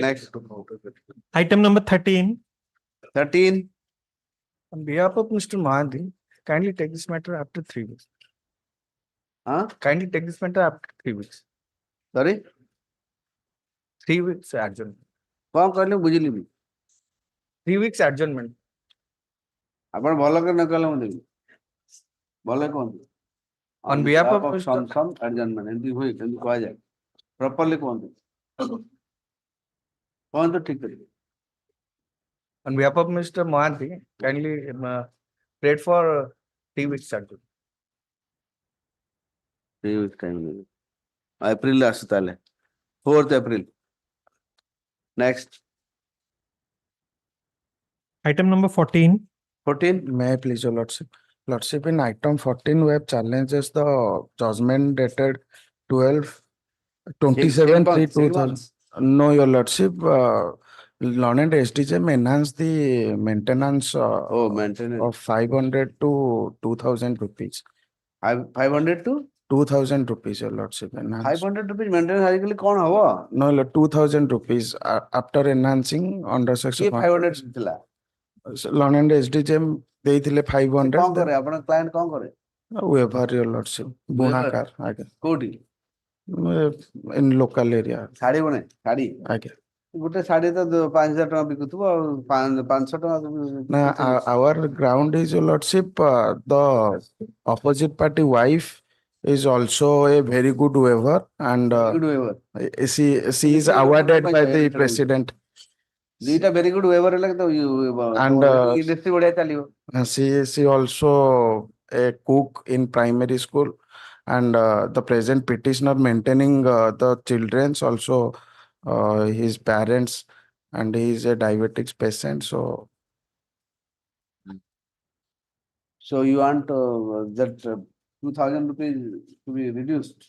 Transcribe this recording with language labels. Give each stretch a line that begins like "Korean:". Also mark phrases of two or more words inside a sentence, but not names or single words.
English: Next, Item number 13. 13. On behalf of Mr. Mahanti, kindly take this matter after 3 weeks. Huh? Kindly take this matter after 3 weeks. Sorry? 3 weeks adjournment.
Odia: କଣ କହିଲେ ବୁଝିଲିନି?
English: 3 weeks adjournment.
Odia: ଆପଣ ଭଲ କରି ନ କହିଲେ ମୁଁ ଦେବି। ଭଲ କୁହନ୍ତୁ।
English: On behalf of Mr. some adjournment,
Odia: ଏମିତି ହୁଏ, ଏମିତି କୁହାଯାଏ। Properly କୁହନ୍ତୁ। କୁହନ୍ତୁ ଠିକ କରିବେ।
English: On behalf of Mr. Mahanti, kindly pray for 3 weeks adjournment. 3 weeks time
Odia: ଦେବି। April ଆସୁ ତାହେଲେ।
English: 4th April. Next, Item number 14. 14. May I please, your lordship? Lordship, in item 14, we have challenges the judgment dated 12/27/2000. No, your lordship, Learned SDGM enhanced the maintenance Oh, maintenance. of 500 to 2,000 rupees. 500 to 2,000 rupees, your lordship. Enhanced. 500 rupees maintenance
Odia: ଆଜିକାଲି କଣ ହବ?
English: No, 2,000 rupees after enhancing under
Odia: କିଏ
English: section.
Odia: 500 ଥିଲା?
English: Learned SDGM ଦେଇଥିଲେ
Odia: ସେ 500. କଣ କରେ? ଆପଣ କ୍ଲାଏଣ୍ଟ କଣ କରେ?
English: Weaver, your lordship.
Odia: ବୁଣାକାର, ଆଜ୍ଞା. କୋଉଠି?
English: In local area.
Odia: ଶାଢୀ ବନେ? ଶାଢୀ? ଆଜ୍ଞା. ଗୋଟେ ଶାଢୀ ତ 5,000 ଟଙ୍କା ବିକୁଥିବ ଆଉ 500 ଟଙ୍କା।
English: Now, our ground is, your lordship, the opposite party wife is also a very good weaver, and Good weaver. she is awarded by the president.
Odia: ଦିଟା
English: very good weaver
Odia: ହେଲେ ତ
English: And,
Odia: industry ବଢିଆ ଚାଲିବ।
English: She also a cook in primary school, and the present petitioner maintaining the children's also his parents, and he is a diabetics patient. So you want that 2,000 rupees to be reduced?